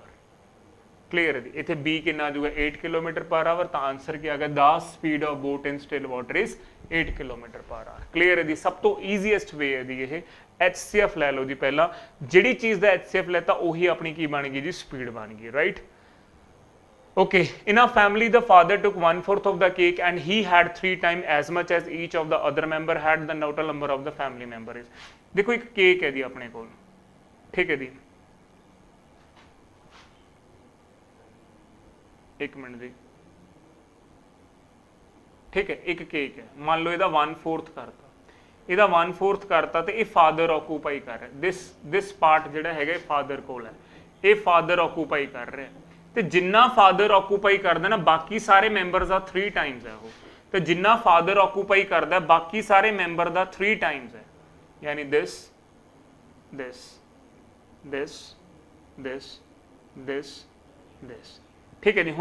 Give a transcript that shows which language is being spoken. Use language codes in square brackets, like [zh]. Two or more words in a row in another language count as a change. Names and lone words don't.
[pa] ਕਲੀਅਰ ਹੈ ਜੀ। ਇੱਥੇ b ਕਿੰਨਾ ਆ ਜਾਊਗਾ 8 [en] kilometer per hour. [pa] ਤਾਂ ਆਨਸਰ ਕੀ ਆ ਗਿਆ, [en] the speed of boat in still water is 8 kilometer per hour. [pa] ਕਲੀਅਰ ਹੈ ਜੀ। ਸਭ ਤੋਂ [en] easiest way [pa] ਹੈ ਜੀ ਇਹ। HCF ਲੈ ਲਓ ਜੀ, ਪਹਿਲਾਂ ਜਿਹੜੀ ਚੀਜ਼ ਦਾ HCF ਲੈਤਾ ਉਹੀ ਆਪਣੀ ਕੀ ਬਣ ਗਈ ਜੀ ਸਪੀਡ ਬਣ ਗਈ, ਰਾਈਟ। [en] Okay, in our family, the father took 1/4 of the cake and he had 3 times as much as each of the other member had. The total number of the family member is. [hi] देखो एक केक है जी अपने को, ठीक है जी, एक मिनट जी, ठीक है, एक केक है, मान [pa] लो ਇਹਦਾ 1/4 करता, ਇਹਦਾ 1/4 करता ਤੇ ਇਹ [en] father occupy [pa] ਕਰ ਰਿਹਾ, [en] this part [pa] ਜਿਹੜਾ ਹੈਗਾ ਇਹ father ਕੋਲ ਹੈ, ਇਹ [en] father occupy [pa] ਕਰ ਰਿਹਾ ਤੇ ਜਿੰਨਾ [en] father occupy [pa] ਕਰਦਾ ਨਾ ਬਾਕੀ ਸਾਰੇ ਮੈਂਬਰਸ ਦਾ 3 ਟਾਈਮਸ ਹੈ ਉਹ, ਤੇ ਜਿੰਨਾ [en] father occupy [pa] ਕਰਦਾ ਬਾਕੀ ਸਾਰੇ ਮੈਂਬਰ ਦਾ 3 ਟਾਈਮਸ ਹੈ, ਯਾਨੀ this, ਠੀਕ ਹੈ ਜੀ।